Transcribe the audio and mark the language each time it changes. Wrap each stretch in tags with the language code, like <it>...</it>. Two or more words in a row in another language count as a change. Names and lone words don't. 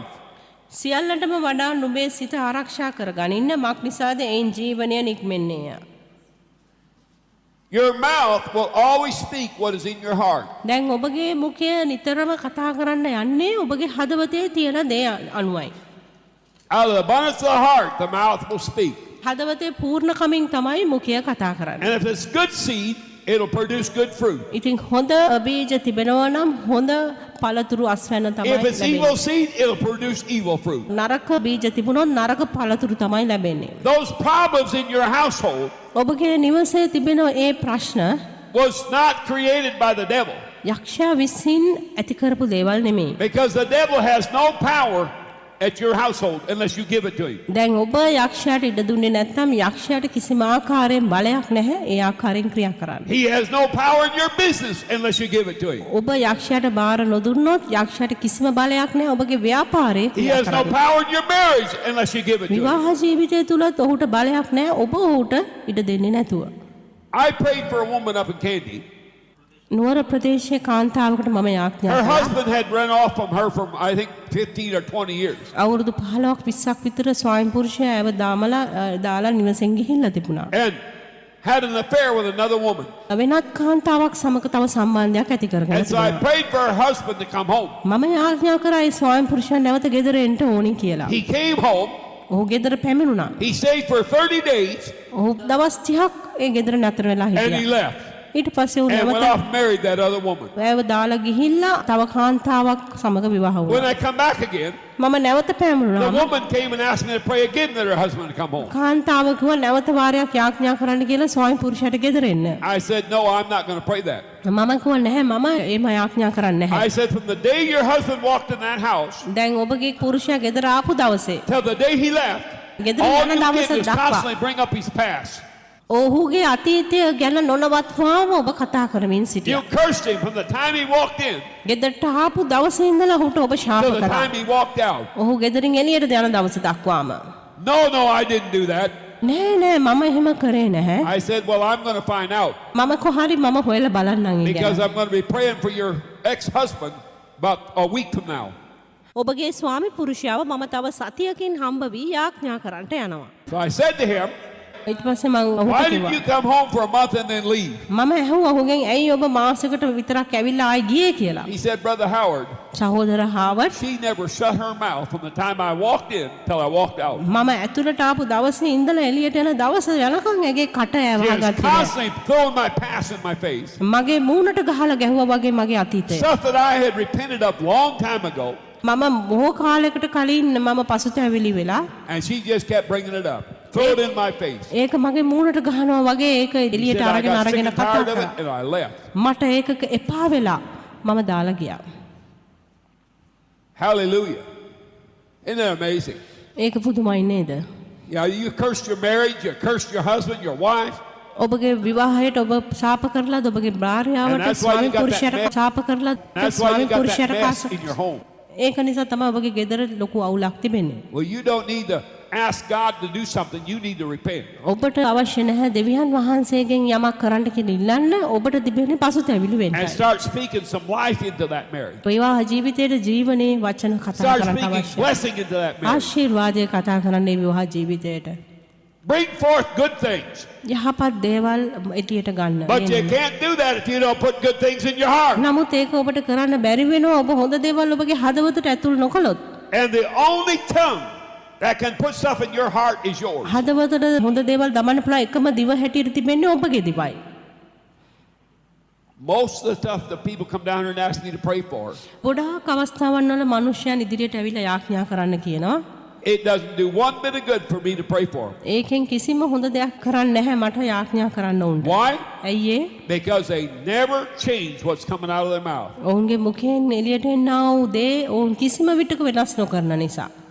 <si>සියල්ලටම වඩා නුඹේ සිත ආරක්ෂා කරගනින්න මක් නිසාද එයින් ජීවනය නික්මෙන්නේය.</si> <en>Your mouth will always speak what is in your heart.</en> <si>දැන් ඔබගේ මුඛය නිතරම කතා කරන්න යන්නේ ඔබගේ හදවතේ තියෙන දේ අනුවයි.</si> <en>Out of the abundance of the heart, the mouth will speak.</en> <si>හදවතේ පූර්ණකමින් තමයි මුඛය කතා කරන්නේ.</si> <en>And if it's good seed, it'll produce good fruit.</en> <si>ඉතින් හොඳ බීජ තිබෙනවා නම් හොඳ පළතුරු අස්වැන්න තමයි</si> <en>If it's evil</en> <si>ලැබෙන්නේ.</si> <en>seed, it'll produce evil fruit.</en> <si>නරක බීජ තිබුණොත් නරක පළතුරු තමයි ලැබෙන්නේ.</si> <en>Those problems in your household</en> <si>ඔබගේ නිවසේ තිබෙන ඒ ප්‍රශ්න</si> <en>was not created by the devil,</en> <si>යක්ෂයා විසින් ඇති කරපු දේවල් නෙමෙයි.</si> <en>because the devil has no power at your household unless you give it to him.</en> <si>දැන් ඔබ යක්ෂයාට ඉඩ දුන්නේ නැත්නම් යක්ෂයාට කිසිම ආකාරයෙන් බලයක් නැහැ ඒ ආකාරයෙන් ක්‍රියා කරන්න.</si> <en>He has no power in your business unless you give it to him.</en> <si>ඔබ යක්ෂයාට බාර නොදුන්නොත් යක්ෂයාට කිසිම බලයක් නැහැ ඔබගේ ව්‍යාපාරේ</si> <en>He</en> <si>ක්‍රියා</si> <en>has no</en> <si>කරන්න.</si> <en>power in your marriage unless you give it to him.</en> <si>විවාහ ජීවිතය තුලත් ඔහුට බලයක් නැහැ ඔබ ඔහුට ඉඩ දෙන්නේ නැතුව.</si> <en>I prayed for a woman up in Kandy.</en> <si>නුවර ප්‍රදේශයේ කාන්තාවකට මම යාඥා</si> <en>Her</en> <si>කළා.</si> <en>husband had run off from her for I think 15 or 20 years.</en> <si>අවුරුදු 15ක් 20ක් විතර ස්වාමි පුරුෂයා ඇව දාලා නිවසෙන් ගිහිල්ලා තිබුණා.</si> <en>And had an affair with another woman.</en> <si>වෙනත් කාන්තාවක් සමග තව සම්බන්ධයක් ඇති කරගෙන</si> <en>And so I</en> <si>තිබුණා.</si> <en>prayed for her husband to come home.</en> <si>මම යාඥා කරා ඒ ස්වාමි පුරුෂයා නැවත ගෙදර එන්න ඕනි කියලා.</si> <en>He came home.</en> <si>ඔහු ගෙදර පැමිණුණා.</si> <en>He stayed for 30 days</en> <si>ඔහු දවස් 30ක් ඒ ගෙදර නතර වෙලා</si> <en>and he</en> <si>හිටියා.</si> <en>left</en> <si>ඊට පස්සේ ඔහු</si> <en>and went</en> <si>නැවත</si> <en>off and married that other woman.</en> <si>ඇව දාලා ගිහිල්ලා තව කාන්තාවක් සමග විවාහ</si> <en>When</en> <si>වුණා.</si> <en>I come back again,</en> <si>මම නැවත</si> <en>the</en> <si>පැමිණුණා.</si> <en>woman came and asked me to pray again that her husband would come home.</en> <si>කාන්තාව කිව්වා නැවත වාරයක් යාඥා කරන්න කියලා ස්වාමි පුරුෂයාට ගෙදර එන්න.</si> <en>I said, no, I'm not going to pray that.</en> <si>මම කිව්වා නැහැ මම එහෙම යාඥා කරන්නේ නැහැ.</si> <en>I said, from the day your husband walked in that house</en> <si>දැන් ඔබගේ පුරුෂයා ගෙදර ආපු දවසේ</si> <en>till the day he left,</en> <si>ගෙදර</si> <en>all</en> <si>යන</si> <en>you</en> <si>දවස</si> <en>did was</en> <si>දක්වා</si> <en>constantly bring up his past.</en> <si>ඔහුගේ අතීතය ගැන නොනවත්වාම ඔබ කතා කරමින්</si> <en>You</en> <si>සිටියා.</si> <en>cursed him from the time he walked in</en> <si>ගෙදරට ආපු දවසේ ඉඳලා ඔහුට ඔබ ශාප</si> <en>till the</en> <si>කරා.</si> <en>time he walked out.</en> <si>ඔහු ගෙදරින් එළියට යන දවස දක්වාම.</si> <en>No, I didn't do that.</en> <si>නෑ නෑ මම එහෙම කරේ නැහැ.</si> <en>I said, well, I'm going to find out</en> <si>මම කොහරි මම හොයලා බලන්නම් ඒ</si> <en>because</en> <si>ගැන.</si> <en>I'm going to be praying for your ex-husband about a week from now.</en> <si>ඔබගේ ස්වාමි පුරුෂයාව මම තව සතියකින් හම්බ වී යාඥා කරන්නට යනවා.</si> <en>So I said to him,</en> <si>ඊට පස්සේ මම ඔහුට</si> <en>why did</en> <si>කිව්වා</si> <en>you come home for a month and then leave?</en> <si>මම ඇහුවා ඔහුගෙන් ඇයි ඔබ මාසෙකට විතරක් ඇවිල්ලා ආයි ගියේ කියලා.</si> <en>He said, Brother Howard,</en> <si>සහෝදර හාවර්ඩ්</si> <en>she never shut her mouth from the time I walked in till I walked out.</en> <si>මම ඇතුළට ආපු දවසේ ඉඳලා එළියට යන දවස යනකම් ඇගේ කට</si> <en>She was</en> <si>ඇවහගත්තේ නෑ.</si> <en>constantly throwing my past in my face.</en> <si>මගේ මූණට ගහලා ගැහුවා වගේ මගේ අතීතය.</si> <en>Stuff that I had repented of long time ago,</en> <si>මම බොහෝ කාලයකට කලින් මම පසුතැවිලි වෙලා</si> <en>and she just kept bringing it up. Throw it in my face.</en> <si>ඒක මගේ මූණට ගහනවා වගේ ඒක</si> <en>He</en> <si>එළියට</si> <en>said, I</en> <si>අරගෙන</si> <en>got sick</en> <si>අරගෙන</si> <en>and</en> <si>කතා</si> <en>tired of</en> <si>කරා.</si> <en>it, and I left.</en> <si>මට ඒකක එපා වෙලා මම දාලා ගියා.</si> <en>Hallelujah. Isn't that amazing?</en> <si>ඒක පුදුමයි නේද?</si> <en>Yeah, you cursed your marriage, you cursed your husband, your wife.</en> <si>ඔබගේ විවාහයට ඔබ ශාප කරලාද ඔබගේ</si> <en>And</en> <si>භාර්යාවට</si> <en>that's why you</en> <si>ස්වාමි</si> <en>got that</en> <si>පුරුෂයාට</si> <en>mess.</en> <si>ශාප කරලාද</si> <en>That's why</en> <si>ස්වාමි</si> <en>you got that</en> <si>පුරුෂයාට</si> <en>mess කාස in your home.</en> <si>ඒක නිසා තමයි ඔබගේ ගෙදර ලොකු අවුලක් තිබෙන්නේ.</si> <en>Well, you don't need to ask God to do something. You need to repent.</en> <si>ඔබට අවශ්‍ය නැහැ දෙවියන් වහන්සේගෙන් යමක් කරන්න කියලා ඉල්ලන්න ඔබට තිබෙන්නේ පසුතැවිලි</si> <en>And</en> <si>වෙන්නයි.</si> <en>start speaking some life into that marriage.</en> <si>විවාහ ජීවිතයේ ජීවනයේ වචන කතා</si> <en>Start</en> <si>කරන්න</si> <en>speaking</en> <si>අවශ්‍යයි.</si> <en>blessing into that marriage.</en> <si>ආශිර්වාදය කතා කරන්න විවාහ ජීවිතයට.</si> <en>Bring forth good things.</en> <si>යහපත් දේවල් එළියට ගන්න.</si> <en>But you can't do that if you don't put good things in your heart.</en> <si>නමුත් ඒක ඔබට කරන්න බැරි වෙනවා ඔබ හොඳ දේවල් ඔබගේ හදවතට ඇතුල් නොකළොත්.</si> <en>And the only tongue that can put stuff in your heart is yours.</en> <si>හදවතට හොඳ දේවල් දමන්න පුළුවන් එකම දිව හැටියට තිබෙන්නේ ඔබගේ දිවයි.</si> <en>Most of the stuff that people come down here and ask me to pray for,</en> <si>ගොඩාක් අවස්ථාවන් වල මිනිස්යන් ඉදිරියට ඇවිල්ලා යාඥා කරන්න කියනවා.</si> <en>it doesn't do one bit of good for me to pray for.</en> <si>ඒකෙන් කිසිම හොඳ දෙයක් කරන්නේ නැහැ මට යාඥා කරන්න උන්ට.</si> <en>Why?</en> <si>ඇයි ඒ?</si> <en>Because they never change what's coming out of their mouth.</en> <si>ඔවුන්ගේ මුඛයෙන් එළියට එනා වූ දේ ඔවුන් කිසිම විටක වෙනස් නොකරන නිසා.</si>